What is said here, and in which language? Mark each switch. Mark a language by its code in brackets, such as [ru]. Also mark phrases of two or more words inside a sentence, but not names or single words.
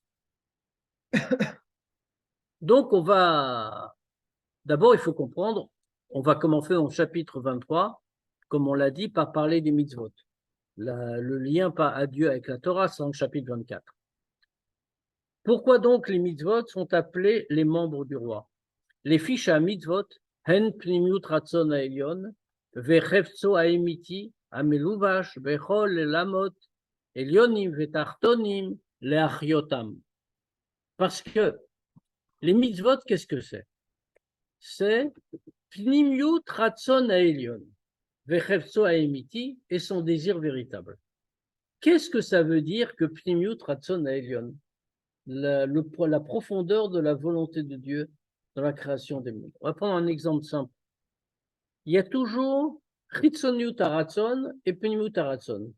[fr] Donc d'abord il faut comprendre, on va commencer au chapitre 23, comme on l'a dit, par parler des mitzvot. Le lien à Dieu avec la Torah, c'est dans le chapitre 24. Pourquoi donc les mitzvot sont appelés les membres du roi? Les fiches à mitzvot, [he] הן פנימיות רצון העליון, וחפצו האמיתי, המלובש, בכל העולמות, עליונים ותחתונים, להחיותם. [fr] Parce que les mitzvot, qu'est-ce que c'est? [he] C'est פנימיות רצון העליון, וחפצו האמיתי, [fr] et son désir véritable. Qu'est-ce que ça veut dire que [he] פנימיות רצון העליון? [fr] La profondeur de la volonté de Dieu dans la création des mondes. On va prendre un exemple simple. Il y a toujours [he] חיצוניות הרצון [fr] et [he] פנימיות הרצון.